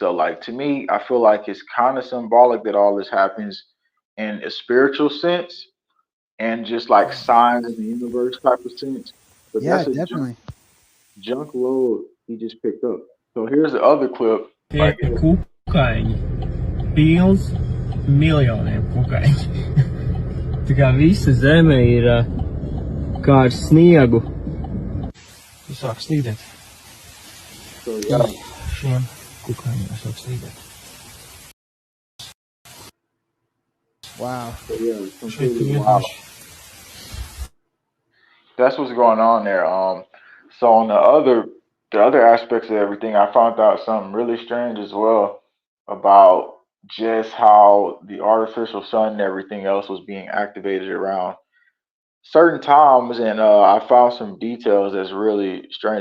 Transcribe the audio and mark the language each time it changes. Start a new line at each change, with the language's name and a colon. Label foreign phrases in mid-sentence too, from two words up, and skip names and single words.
English: So like to me, I feel like it's kind of symbolic that all this happens in a spiritual sense and just like signs in the universe type of sense. But Yeah, that's a definitely. junk load he just picked up. So here's the other clip right here.
Latvian: Kukaiņi. Pilns miljoniem kukaiņu. Tā kā visa zeme ir kā ar sniegu. Tu sāk slīdēt.
English: So yeah,
Latvian: Šiem kukaiņiem sāk slīdēt.
English: Wow. so yeah, it's
Latvian: Šeit
English: completely wild.
Latvian: vienkārši.
English: That's what's going on there. So on the other aspects of everything, I found out something really strange as well about just how the artificial sun and everything else was being activated around certain times, and I found some details that's really strange.